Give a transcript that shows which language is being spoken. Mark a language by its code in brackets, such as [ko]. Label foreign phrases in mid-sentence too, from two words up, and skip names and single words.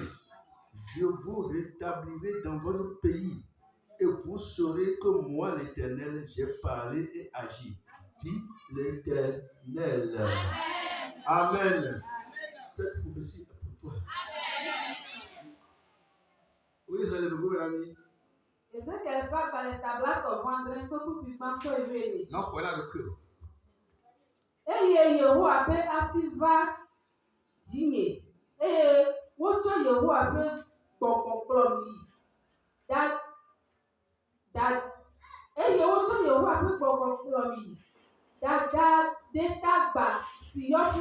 [fr] Je vous rétablirai dans votre pays et vous saurez que moi, l'Éternel, j'ai parlé et agi, dit l'Éternel. Amen. Cette prophétie est pour toi. Oui, relève-vous, mes amis. Non, voilà le cœur. [ee] Eye Yehowa ƒe asi va dzinye eye wotsɔ Yehowa ƒe gbɔgbɔ kplɔm yi eye wotsɔ Yehowa ƒe gbɔgbɔ kplɔm yi dada ɖetagba si yɔ fũu